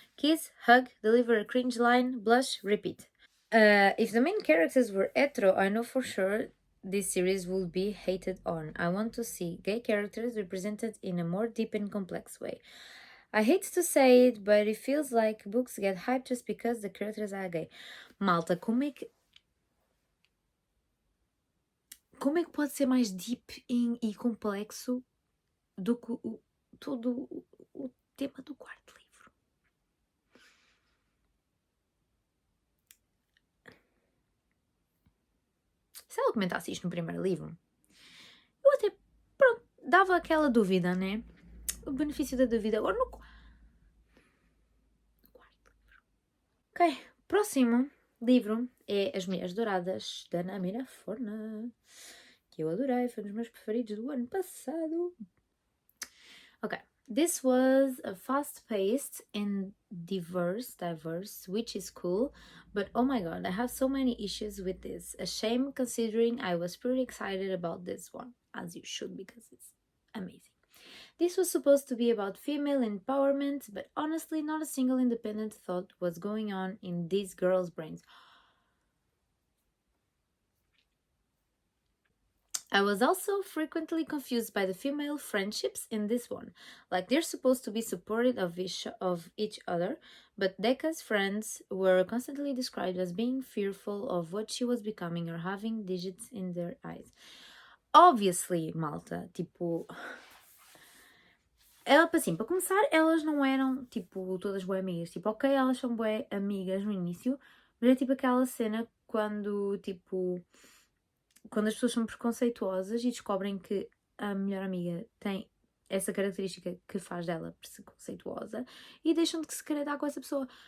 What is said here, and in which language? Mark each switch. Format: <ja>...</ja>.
<en>Kiss, hug, deliver a cringe line, blush, repeat. If the main characters were hetero, I know for sure this series will be hated on. I want to see gay characters represented in a more deep and complex way. I hate to say it, but it feels like books get hyped just because the characters are gay.</en> <pt>Malta, como é que pode ser mais deep e complexo do que todo o tema do 4º livro? Se ela comentasse isto no 1º livro, eu até, pronto, dava aquela dúvida, né? o benefício da dúvida. Agora no quarto livro. Ok, próximo livro é As Mulheres Douradas, da Namira Forna, que eu adorei, foi um dos meus preferidos do ano passado.</pt> <en>Ok, this was a fast-paced and diverse, which is cool, but oh my god, I have so many issues with this. A shame considering I was pretty excited about this one, as you should, because it's amazing. This was supposed to be about female empowerment, but honestly, not a single independent thought was going on in these girls' brains. I was also frequently confused by the female friendships in this one. Like, they're supposed to be supportive of each other, but Decca's friends were constantly described as being fearful of what she was becoming or having digits in their eyes.</en> <pt>Obviously, malta, tipo... Assim, para começar, elas não eram, tipo, todas bué amigas. Tipo, ok, elas são bué amigas no início, mas é tipo aquela cena quando, tipo... Quando as pessoas são preconceituosas e descobrem que a melhor amiga tem essa característica que faz dela preconceituosa e deixam de se querer dar com essa pessoa.</pt>